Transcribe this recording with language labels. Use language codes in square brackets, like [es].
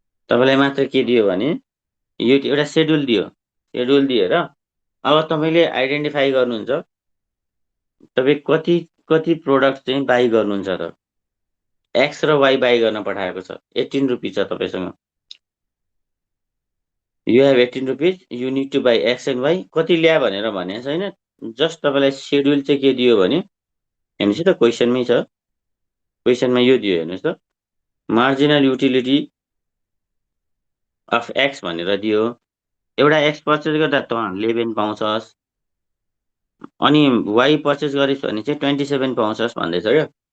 [ne] तपाईँलाई मात्र के दियो भने एउटा सेड्युल दियो, सेड्युल दिएर अब तपाईँले आइडेन्टिफाई गर्नुहुन्छ तपाईँ कति कति प्रोडक्ट चाहिँ बाई गर्नुहुन्छ त। एक्स र वाई बाई गर्न पठाएको छ, 18 रुपिस छ तपाईँसँग। [en] You have 18 rupees, you need to buy X and Y. [ne] कति ल्या भनेर भनेको छैन, जस्ट तपाईँलाई सेड्युल चाहिँ के दियो भने हेर्नुहोस् त, क्वेसनमै छ, क्वेसनमा यो दियो हेर्नुहोस् त, मार्जिनल युटिलिटी अफ एक्स भनेर दियो। एउटा एक्स पर्चेस गर्दा त 11 पाउँछस्, अनि वाई पर्चेस गरेछ भने चाहिँ 27 पाउँछस् भन्दैछ क्या।